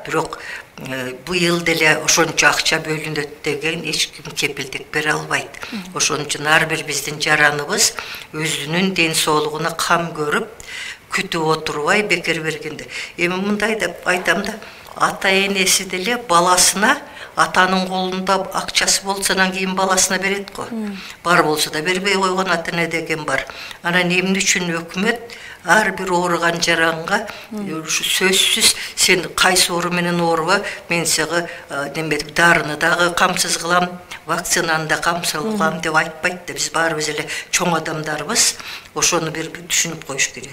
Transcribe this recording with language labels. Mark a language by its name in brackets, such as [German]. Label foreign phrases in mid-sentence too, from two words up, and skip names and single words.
[Kyrgyz] Бирок быйыл деле ошончо акча бөлүнөт деген эч ким кепилдик бере албайт. Ошон үчүн ар бир биздин жараныбыз өзүнүн ден соолугуна кам көрүп, күтүп отурбай бекер бергенде. Эми мындай деп айтам да, ата энеси деле баласына [Kazakh] атаның қолында ақчасы болсанан кейін баласына береді ғой. Бар болса да бербей қойған ата-ана деген бар. [Kyrgyz] Анан эмне үчүн өкмөт ар бир ооруган жаранга сөзсүз сен кайсы оору менен ооруба, мен сага неметип дарыны дагы камсыз кылам, вакцинаны да камсыз кылам деп айтпайт да. Биз баарыбыз эле чоң адамдарбыз. Ошону бир түшүнүп коюш керек.